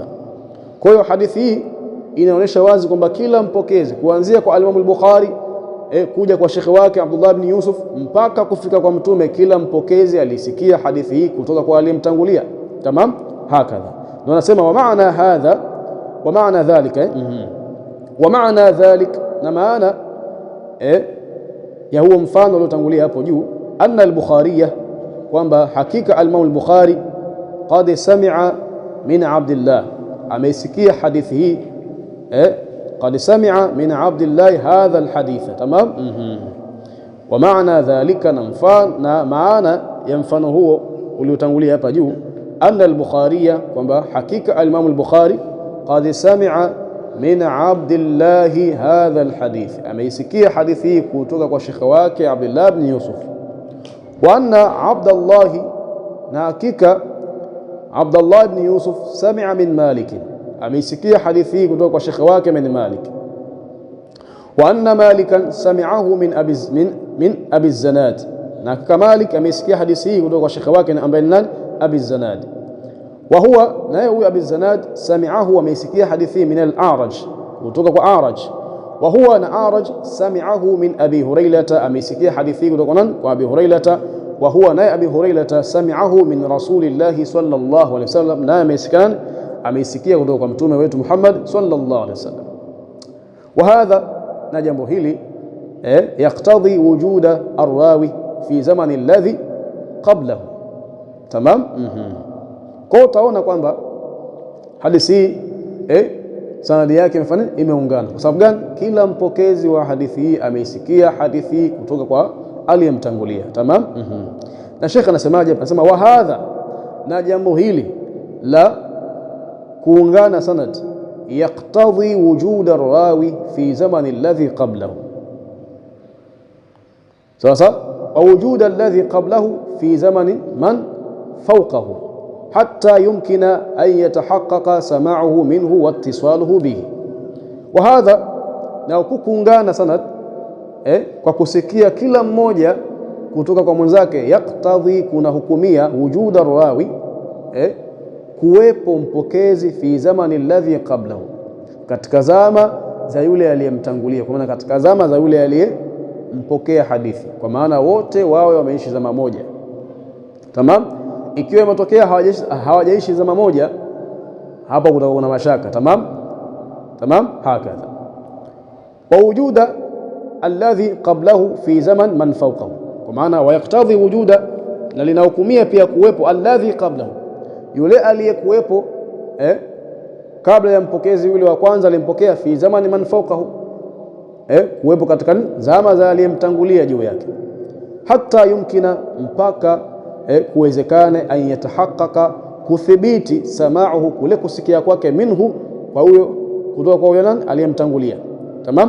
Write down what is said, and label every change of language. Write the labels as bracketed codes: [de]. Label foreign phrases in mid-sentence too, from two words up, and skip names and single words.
[sw] Kwa hiyo hadithi hii inaonyesha wazi kwamba kila mpokezi kuanzia kwa al-Imam al-Bukhari kuja kwa shekhi wake Abdullah ibn Yusuf mpaka kufika kwa Mtume, kila mpokezi alisikia hadithi hii kutoka kwa aliyemtangulia. Tamam. Hakadha ndio anasema [ar] ومعنى هذا ومعنى ذلك ومعنى ذلك, [sw] na maana ya huo mfano uliotangulia hapo juu, [ar] أن البخاري, [sw] kwamba hakika al-Imam al-Bukhari [ar] قد سمع من عبد الله, [sw] ameisikia hadithi hii, [ar] قد سمع من عبد الله هذا الحديث. تمام. ومعنى ذلك, [sw] na maana ya mfano huo uliotangulia hapa juu, [ar] أن البخاري, [sw] kwamba hakika al-Imam al-Bukhari [ar] قد سمع من عبد الله هذا الحديث, [sw] ameisikia hadithi hii kutoka kwa shekhi wake Abdullah ibn Yusuf. [ar] وأن عبد الله, [sw] na hakika [ar] Abdullah ibn Yusuf سمع من مالك, [sw] ameisikia hadithi hii kutoka kwa shekhi wake min Malik. [ar] وأن مالكا سمعه من أبي الزناد, [sw] na hakika Malik ameisikia hadithi hii kutoka kwa shekhi wake ambaye ni Abi Zanad. [ar] وهو, [sw] na huyu Abi Zanad sami'ahu, ameisikia hadithi [ar] من الأعرج, [sw] kutoka kwa A'raj. [ar] وهو, na A'raj سمعه من أبي هريرة, [sw] ameisikia hadithi kutoka kwa Abi Hurairata. [ar] وهو, na Abi Hurairata سمعه من رسول الله صلى الله عليه وسلم, [sw] na ameisikia kutoka kwa mtume wetu Muhammad [ar] صلى الله عليه وسلم. وهذا, [sw] na jambo hili [ar] يقتضي وجود الراوي في زمان الذي قبله. [sw] Tamam. Kwa utaona kwamba hadithi hii sanadi yake imeungana. Kwa sababu gani? Kila mpokezi wa hadithi hii ameisikia hadithi hii kutoka kwa aliyemtangulia. Tamam. Na Sheikh anasemaje? Anasema [ar] وهذا, [sw] na jambo hili la kuungana sanad [ar] يقتضي وجود راو في زمان الذي قبله. Sasa ووجود الذي قبله في زمان من فوقه حتى يمكن أن يتحقق سماعه منه واتصاله به. وهذا, [sw] na kuungana sanad kwa kusikia kila mmoja kutoka kwa mwenzake, yaqtadhi, kuna hukumia, [ar] وجود راو, [sw] kuwepo mpokezi [ar] في زمان الذي قبله, [sw] katika zama za yule aliyemtangulia, kwa maana katika zama za yule aliyempokea hadithi, kwa maana wote wawe wameishi zama moja. Tamam. Ikiwa imetokea hawajaishi zama moja, hapa kutakuwa na mashaka. [ar] تمام. هكذا. ووجود الذي قبله في زمان من فوقه, [sw] kwa maana [ar] ويقتضي وجود, [sw] na linahukumia pia kuwepo [ar] الذي قبله, [sw] yule aliyekuwepo kabla ya mpokezi yule wa kwanza alimpokea, [ar] في زمان من فوقه, [sw] kuwepo katika zama za aliyemtangulia juu yake, [ar] حتى يمكن, [sw] mpaka kuwezekane, [ar] أن يتحقق, [sw] kuthibiti, sama'uhu, kule kusikia kwake, minhu, kwa huyo, kutoka kwa huyo nani aliyemtangulia. Tamam.